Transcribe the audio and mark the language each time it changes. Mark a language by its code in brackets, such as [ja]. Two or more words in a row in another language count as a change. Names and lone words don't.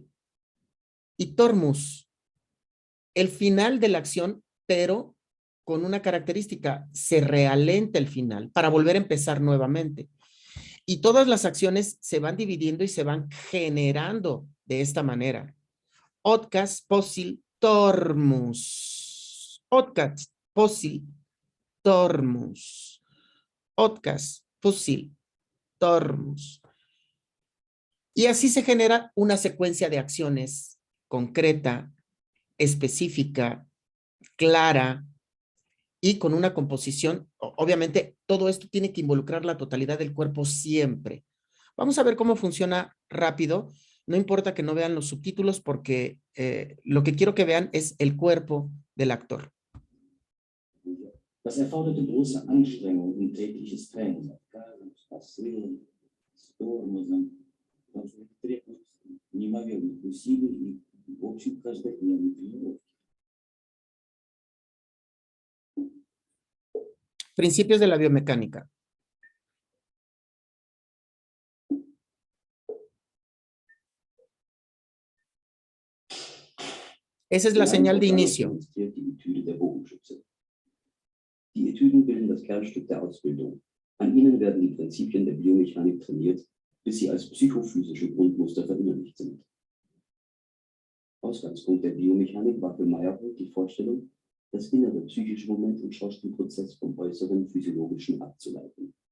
[es] Y Tormus, el final de la acción, pero con una característica, se realenta el final para volver a empezar nuevamente. Y todas las acciones se van dividiendo y se van generando de esta manera. [ru] Отказ посыл тормоз. Отказ посыл тормоз. Отказ посыл тормоз. [es] Y así se genera una secuencia de acciones concreta, específica, clara y con una composición. Obviamente, todo esto tiene que involucrar la totalidad del cuerpo siempre. Vamos a ver cómo funciona rápido. No importa que no vean los subtítulos porque lo que quiero que vean es el cuerpo del actor. [de] Das erforderte große Anstrengung und tägliches Training. [ru] Неимоверных усилий и, в общем, каждодневной тренировки. [es] Principios de la biomecánica. Esa es la señal de inicio. [de] Die Etüden bilden das Kernstück der Ausbildung. An ihnen werden die Prinzipien der Biomechanik trainiert, bis sie als psychophysische Grundmuster verinnerlicht sind. Ausgangspunkt der Biomechanik war für Meyerhold die Vorstellung, das innere psychische Moment im Schauspielprozess vom äußeren physiologischen abzuleiten.